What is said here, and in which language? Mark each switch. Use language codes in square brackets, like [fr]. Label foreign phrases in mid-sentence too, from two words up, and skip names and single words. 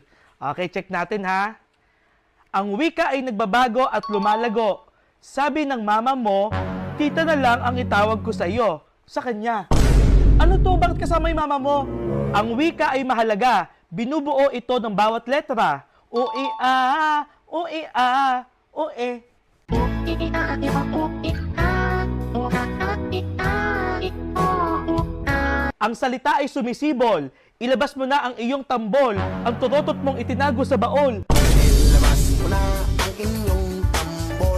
[tl] Okay, check natin ha. Ang wika ay nagbabago at lumalago. Sabi ng mama mo, tita na lang ang itawag ko sa iyo. Sa kanya. Ano to? Bakit kasama yung mama mo? Ang wika ay mahalaga. Binubuo ito ng bawat letra. O-E-A, O-E-A, O-E. Ang salita ay sumisibol. Ilabas mo na ang iyong tambol. Ang turotot mong itinago sa baol. Ilabas mo na ang inyong tambol.